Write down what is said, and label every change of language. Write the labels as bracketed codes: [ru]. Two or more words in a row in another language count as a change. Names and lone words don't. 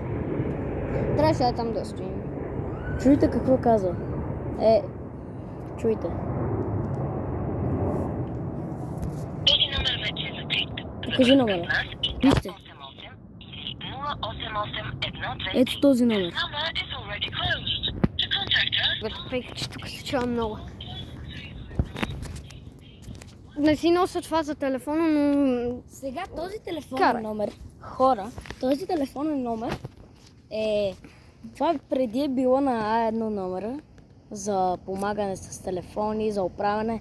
[bg] Трябваше да там да стоим. Чуйте какво казва. Чуйте. Този номер вече е закрит. Кажи номера. Вижте. 88 или 0881 Ето този номер. [en] number is already closed. To contact us, [bg] Въпреки, че тук се чува много. Не си нося това за телефона, но... Сега този телефонен Карай. номер, хора, този телефонен номер е... Това преди е било на А1 номера за помагане с телефони, за оправяне.